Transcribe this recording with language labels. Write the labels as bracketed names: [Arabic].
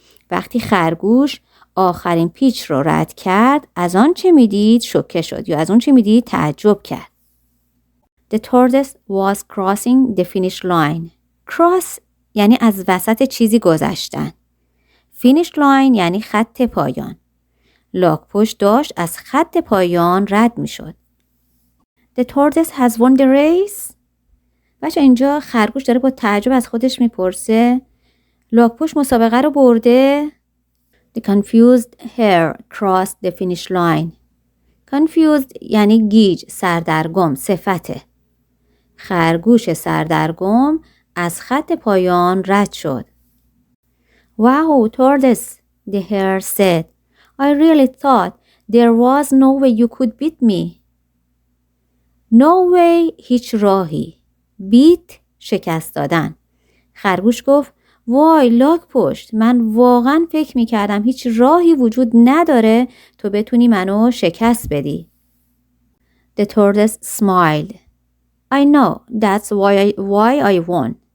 [Persian] وقتی خرگوش آخرین پیچ رو رد کرد، از آن چه میدید شوکه شد یا از اون چه میدید تعجب کرد. [English] The tortoise was crossing the finish line. [Persian] cross یعنی از وسط چیزی گذشتن. finish line یعنی خط پایان. لاک‌پشت داشت از خط پایان رد می شد. [English] The tortoise has won the race. [Persian] بچه اینجا خرگوش داره با تعجب از خودش میپرسه لاک‌پشت مسابقه رو برده؟ [English] The confused hare crossed the finish line. [Persian] Confused یعنی گیج، سردرگم، صفته. خرگوش سردرگم از خط پایان رد شد. [English] Wow, tortoise, the hare said. I really thought there was no way you could beat me. [Persian] No way هیچ راهی. beat شکست دادن. خرگوش گفت وای لاک‌پشت، من واقعا فکر میکردم هیچ راهی وجود نداره تو بتونی منو شکست بدی. [English] The tortoise smiled. I know, that's why I won.